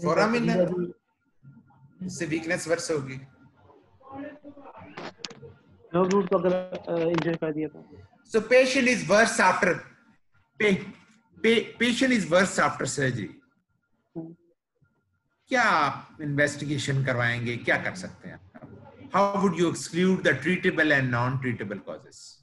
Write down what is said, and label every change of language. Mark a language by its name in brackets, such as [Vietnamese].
[Hindi] Foramina से weakness verse होगी. Nerve root को अगर इंजर कर दिया तो. [English] So patient is worse after patient is worse after surgery. [Hindi] क्या आप इन्वेस्टिगेशन करवाएंगे, क्या कर सकते हैं? [English] How would you exclude the treatable and non-treatable causes?